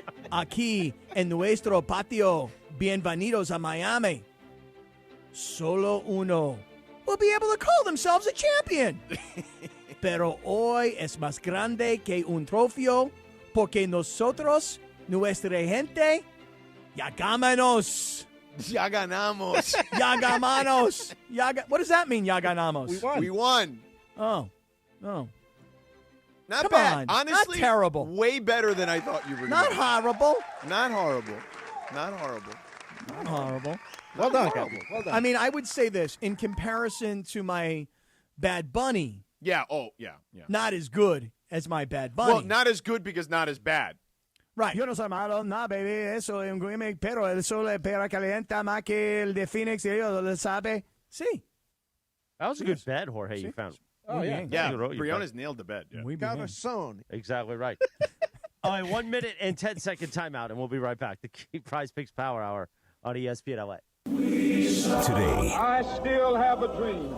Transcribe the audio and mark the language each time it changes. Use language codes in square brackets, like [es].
[es] Aquí en nuestro patio, bienvenidos a Miami. Solo uno [en] will be able to call themselves a champion. [es] Pero hoy es más grande que un trofeo porque nosotros, nuestra gente, ya ganamos. Ya ganamos. Ya ganamos. [en] What does that mean, [es] ya ganamos? [en] We won. Oh. Oh. Not Come bad. on. Honestly, Not terrible. Way better than I thought you were going to Not do. horrible. Not horrible. Not horrible. Not horrible. Well done, Captain. Well done. I mean, I would say this in comparison to my Bad Bunny. Yeah. Oh, yeah. Not as good as my Bad Bunny. Well, not as good because not as bad. [es] Right. Yo no soy malo, no, baby. Eso es un gimmick, pero el sol pera calienta más que el de Phoenix y ellos lo sabe. Sí. [en] That was a good bed, Jorge, you found. Oh, yeah. Yeah, You wrote your Briones nailed the bed. Yeah. [es] Cabezón. [en] Exactly right. All right, 1 minute and 10-second timeout, and we'll be right back. The Key Prize Picks Power Hour on ESPN LA. Today, I still have a dream.